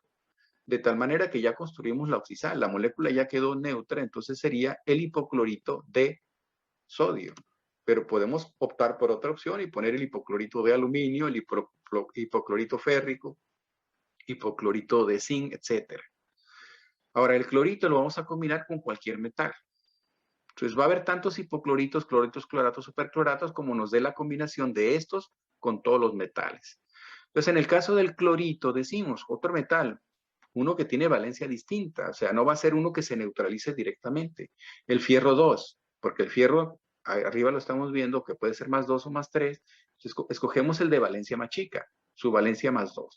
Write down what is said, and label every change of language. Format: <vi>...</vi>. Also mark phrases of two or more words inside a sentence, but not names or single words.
<es>De tal manera que ya construimos la oxisal, la molécula ya quedó neutra, entonces sería el hipoclorito de sodio. Pero podemos optar por otra opción y poner el hipoclorito de aluminio, el hipoclorito férrico, hipoclorito de zinc, etc. Ahora, el clorito lo vamos a combinar con cualquier metal. Entonces va a haber tantos hipocloritos, cloritos, cloratos, supercloratos como nos dé la combinación de estos con todos los metales. Entonces, en el caso del clorito, decimos otro metal, uno que tiene valencia distinta, o sea, no va a ser uno que se neutralice directamente. El fierro 2, porque el fierro, arriba lo estamos viendo, que puede ser más 2 o más 3, escogemos el de valencia más chica, su valencia más 2.</es>